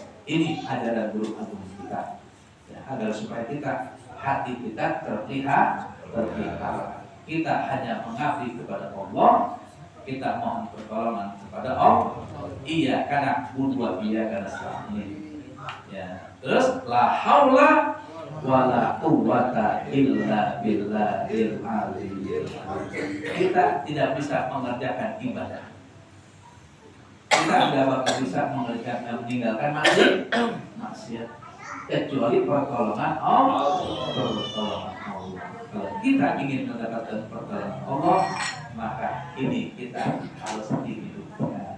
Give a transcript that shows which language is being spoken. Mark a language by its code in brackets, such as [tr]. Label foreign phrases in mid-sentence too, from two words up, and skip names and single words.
[id] Ini ajaran guru agung kita. Ya, agar supaya kita hati kita terlihat. Kita hanya mengabdi kepada Allah. Kita mohon pertolongan kepada Allah. Iya karena butuh, iya karena selain. Ya. Terus [ar] لا حول ولا قوة إلا بالله العلي العظيم. [id] Kita tidak bisa mengerjakan ibadah. Kita tidak bakal bisa meninggalkan maksiat kecuali pertolongan Allah. Kalau kita ingin mendapatkan pertolongan Allah, maka ini kita harus dihidupkan.